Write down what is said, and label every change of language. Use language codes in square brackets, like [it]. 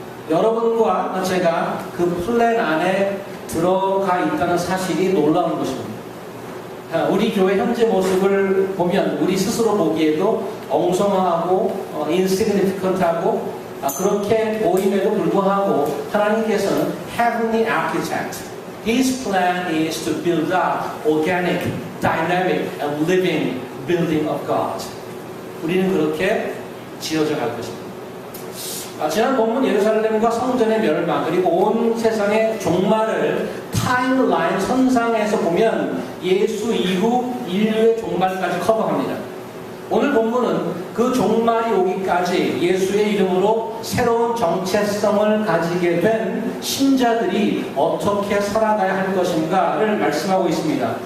[ko] 여러분과 제가 그 플랜 안에 들어가 있다는 사실이 놀라운 것입니다. 우리 교회 현재 모습을 보면 우리 스스로 보기에도 엉성하고 insignificant하고 그렇게 보임에도 불구하고 하나님께서는 [en] Heavenly Architect, His plan is to build up organic, dynamic, and living building of God. [ko] 우리는 그렇게 지어져 갈 것입니다. 지난 본문 예루살렘과 성전의 멸망 그리고 온 세상의 종말을 타임라인 선상에서 보면 예수 이후 인류의 종말까지 커버합니다. 오늘 본문은 그 종말이 오기까지 예수의 이름으로 새로운 정체성을 가지게 된 신자들이 어떻게 살아가야 할 것인가를 말씀하고 있습니다.